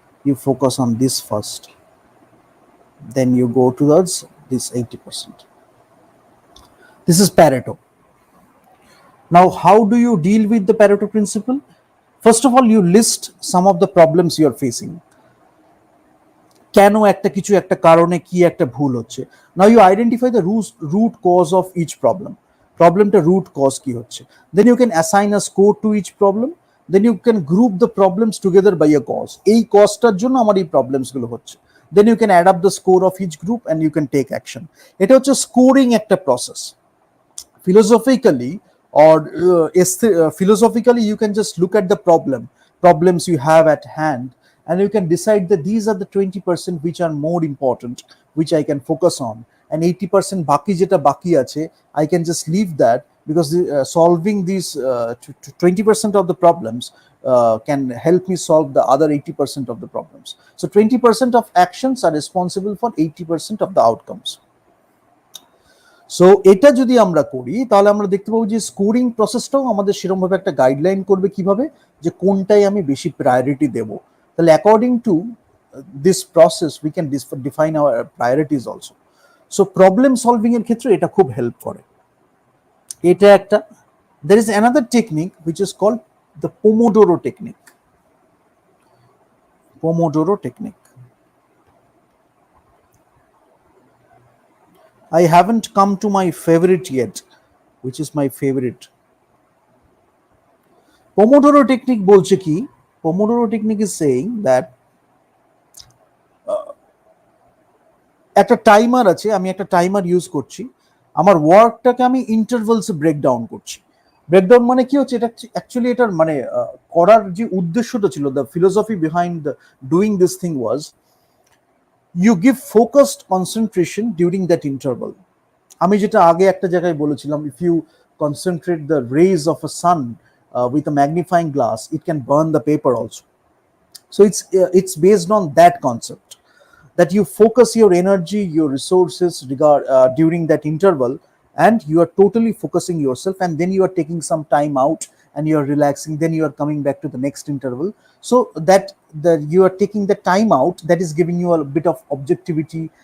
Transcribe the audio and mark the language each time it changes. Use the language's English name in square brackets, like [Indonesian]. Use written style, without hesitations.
[English] You focus on this first, then you go towards this 80%. This is Pareto. Now, how do you deal with the Pareto principle? First of all, you list some of the problems you are facing. [Bangla] কেন একটা কিছু একটা কারণে কি একটা ভুল হচ্ছে। [English] Now you identify the root cause of each problem. Problemটা root cause [Bangla] কি হচ্ছে। [English] Then you can assign a score to each problem. Then you can group the problems together by a cause. [Bangla] এই কজটার জন্য আমার এই problems গুলো হচ্ছে। [English] Then you can add up the score of each group and you can take action. [Bangla] এটা হচ্ছে scoring একটা process. [English] Philosophically, or philosophically, you can just look at the problems you have at hand, and you can decide that these are the 20% which are more important, which I can focus on, and 80% [Bangla] baki jeta baki ache, [English] I can just leave that, because solving these 20% of the problems can help me solve the other 80% of the problems. So 20% of actions are responsible for 80% of the outcomes. [Bangla] So এটা যদি আমরা করি তাহলে আমরা দেখতে পাবো যে scoring প্রসেসটাও আমাদের সেরকমভাবে একটা গাইডলাইন করবে কিভাবে যে কোনটাই আমি বেশি প্রায়োরিটি দেব। তাহলে [English] According to this process we can define our priorities also. [Bangla] So problem solving এর ক্ষেত্রে এটা খুব হেল্প করে। এটা একটা। [English] There is another technique which is called the Pomodoro Technique. Pomodoro Technique. I haven't come to my favorite yet, which is my favorite. [Bangla] Pomodoro Technique bolche ki? [English] Pomodoro Technique is saying that [Bangla] একটা timer আছে, আমি একটা timer use করছি, আমার ওয়ার্কটাকে আমি ইন্টারভালসে breakdown করছি। Breakdown মানে কি হচ্ছে, এটা অ্যাকচুয়ালি এটার মানে করার যে উদ্দেশ্যটা ছিল, [English] The philosophy behind doing this thing was you give focused concentration during that interval. [Bangla] আমি যেটা আগে একটা জায়গায় বলেছিলাম, [English] If you concentrate the rays of a sun with a magnifying glass, it can burn the paper also. So it's based on that concept, that you focus your energy, your resources during that interval, and you are totally focusing yourself, and then you are taking some time out and you are relaxing, then you are coming back to the next interval. So that you are taking the time out, that is giving you a bit of objectivity.